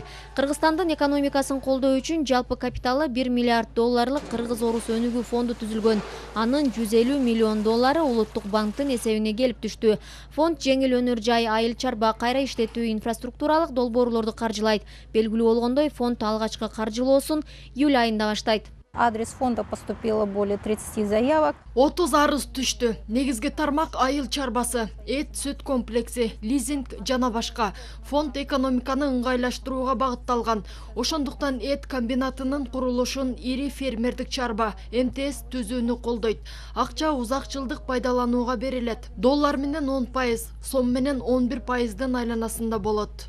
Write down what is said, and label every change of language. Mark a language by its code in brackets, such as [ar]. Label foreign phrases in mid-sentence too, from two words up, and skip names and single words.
[ky] Кыргызстандын экономикасын колдоо үчүн жалпы капиталы 1 миллиард долларлык кыргыз-орус өнүгүү фонду түзүлгөн. Анын 150 миллион доллары улуттук банктын эсебине келип түштү. Фонд жеңил өнөр жай, айыл чарба, кайра иштетүү, инфраструктуралык долбоорлорду каржылайт. Белгилүү болгондой, фонд алгачкы каржылоосун июль айында баштайт. [ru] Адрес фонда поступило более 30 заявок. [ky] 30 арыз түштү. Негизги тармак айыл чарбасы, эт сүт комплекси, лизинг жана башка. Фонд экономиканы ыңгайлаштырууга багытталган. Ошондуктан эт комбинатынын курулушун ири фермердик чарба МТС түзүүнү колдойт. Акча узак жылдык пайдаланууга берилет. Доллар менен 10%, сом менен 11%дын айланасында болот.